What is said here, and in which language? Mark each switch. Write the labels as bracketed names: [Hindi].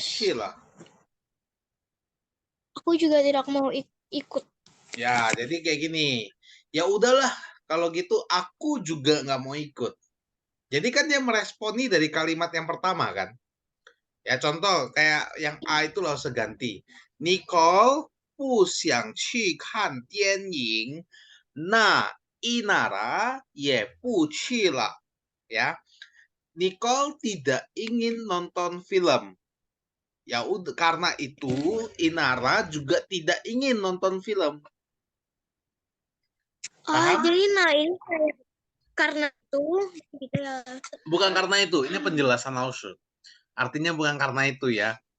[Chinese] 去了 [Indonesian] aku juga tidak mau ikut. ya. Jadi kayak gini, ya udahlah kalau gitu aku juga nggak mau ikut. Jadi kan dia meresponi dari kalimat yang pertama kan. Ya contoh kayak yang A itu loh seganti. [Chinese] Nicole 不想去看电影，那 Inara 也不去了 ya. [Indonesian] Nicole tidak ingin nonton film. Ya udah karena itu Inara juga tidak ingin nonton film. Paham? Jadi nah ini kayak karena itu gitu ya. Bukan karena itu, ini penjelasan Lause. Artinya bukan karena itu ya.